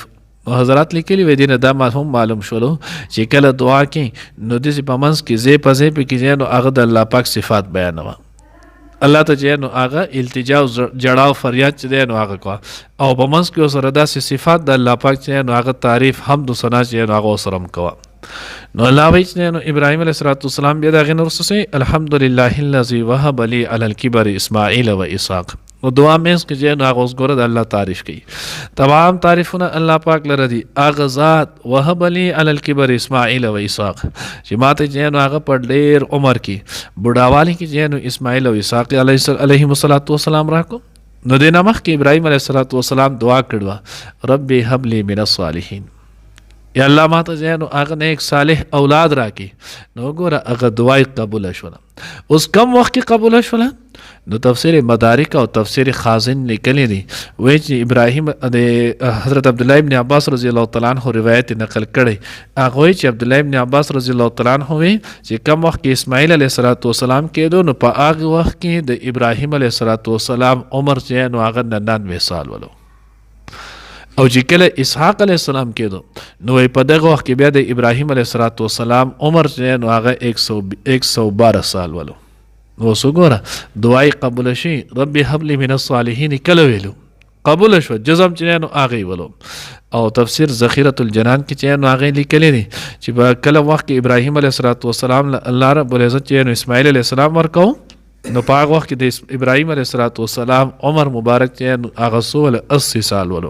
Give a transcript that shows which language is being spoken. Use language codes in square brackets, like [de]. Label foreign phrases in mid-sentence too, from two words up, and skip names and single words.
[ps] حضرات لیکلي وی دینه دا هم معلوم شولو چې کله دعا کې نو داسې په منځ کې ځای په ځای پکې ځای نو هغه د الله پاک صفات بیانوه. الله ته چې نو هغه التجا او جړاو فریاد چې دی نو هغه کوه او په منځ کې ورسره داسې صفات د الله پاک چې نو هغه تعریف حمد و ثنا چې نو هغه ورسره هم کوه. نو الله وایي چې نو ابراهیم علیه السلام بیا د هغې نه وروسته [ar] الحمدلله الذي وهب لي على الكبر اسماعیل و اسحاق. [ps] نو دعا منځ کې چې نو هغه اوس ګوره د الله تعریف کوي. تمام تعریفونه الله پاک لره دي. هغه ذات [ar] وهب لي على الكبر [ps] اسماعیل و اسحاق چې ما ته چې نو هغه په ډېر عمر کې بوډاوالي کې چې نو اسماعیل او اسحاق علیهم السلام راکړو. نو دې نه مخکې ابراهیم علیه السلام دعا کړې [ar] رب هب لي من الصالحین، [ps] یا الله ما ته چې نو هغه نیک صالح اولاد راکړي. نو ګوره هغه دعا قبوله شوله. اوس کم وخت کې قبوله شوله؟ نو تفسیر مدارک او تفسیر خازن لیکلی دی وایي چې ابراهیم د حضرت عبدالله ابن عباس [ar] رضی الله تعالی عنہ [ps] روایت نقل کړی. هغه وایي چې عبدالله ابن عباس [ar] رضی الله تعالی عنہ [ps] وایي چې کم وخت کې اسماعیل علیه السلام کېدو نو په هغه وخت کې د ابراهیم علیه السلام عمر چې نو هغه 99 سال ولو، او چې کله اسحاق علیه السلام کېدو نو په دغه وخت کې بیا د ابراهیم علیه السلام عمر چې نو هغه 112 سال ولو. نو وګوره دعای قبول شي [ar] رب هب لي من الصالحین [ps] کله ویلو قبول شو جزم چې نو هغه ولو. او تفسیر ذخیرة الجنان کې چې نو هغه لیکلی دی چې په کله وخت کې ابراهیم علیه السلام الله رب العزت چې نو اسماعیل علیه السلام ورکو نو په هغه وخت کې د ابراهیم علیه السلام عمر مبارک چې نو هغه 80 سال ولو.